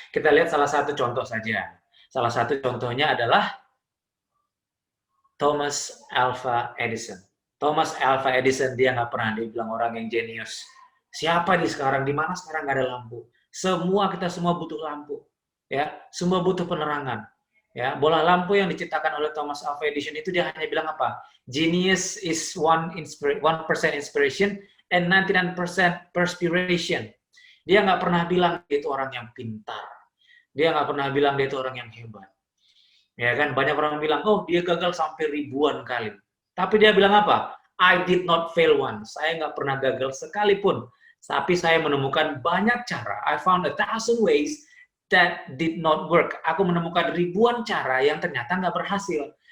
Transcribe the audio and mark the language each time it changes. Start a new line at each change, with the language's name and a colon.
Indonesian: Kita lihat salah satu contoh saja. Salah satu contohnya adalah Thomas Alva Edison. Thomas Alva Edison, dia nggak pernah dibilang orang yang jenius. Siapa di sekarang? Di mana sekarang nggak ada lampu? Kita semua butuh lampu. Ya, semua butuh penerangan. Ya, bola lampu yang diciptakan oleh Thomas Alva Edison itu dia hanya bilang apa?
English: Genius is 1% inspiration and 99% perspiration.
Indonesian: Dia nggak pernah bilang dia itu orang yang pintar. Dia nggak pernah bilang dia itu orang yang hebat. Ya kan, banyak orang bilang, oh dia gagal sampai ribuan kali. Tapi dia bilang apa?
English: I did not fail once.
Indonesian: Saya nggak pernah gagal sekalipun. Tapi saya menemukan banyak cara.
English: I found 1,000 ways that did not work.
Indonesian: Aku menemukan ribuan cara yang ternyata nggak berhasil.